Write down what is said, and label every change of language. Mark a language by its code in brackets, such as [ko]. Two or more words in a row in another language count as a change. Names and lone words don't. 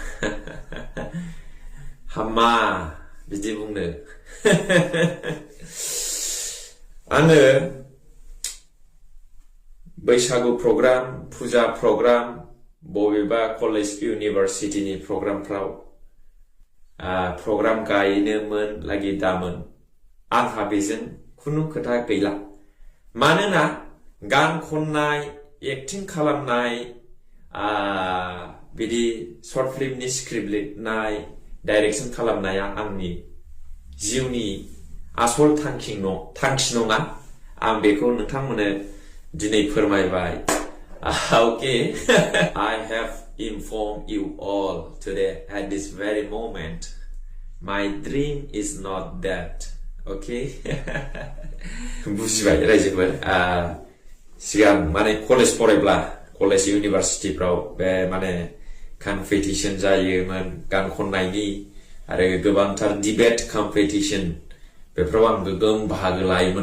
[brx] हामा बिदि बुंनो आङो बैसागु प्रग्राम फुजा प्रग्राम बबेबा [en] college universityनि [brx] प्रग्रामफ्राव प्रग्राम गायनोमोन लागि दामोन आंहा बेजों खुनु खोथा गैला मानोना गान खननाय एक्टिं खालामनाय बिदि [en] short filmनि script [brx] लिरनाय डाइरेक्शन खालामनाया आंनि जिउनि आसल थांखि नङा आं बेखौ नोंथांमोननो दिनै फोरमायबाय [en] Okay, I have informed you all today at this very moment. My dream is not that. Okay? [brx] बुजिबाय रायजोफोर सिगां माने कलेज फरायब्ला [en] college universityफ्राव [brx] बे माने कम्पिटिशन जायोमोन गान खननायनि आरो गोबांथार [en] debate competition [brx] बेफोराव आं गोगोम बाहागो लायोमोन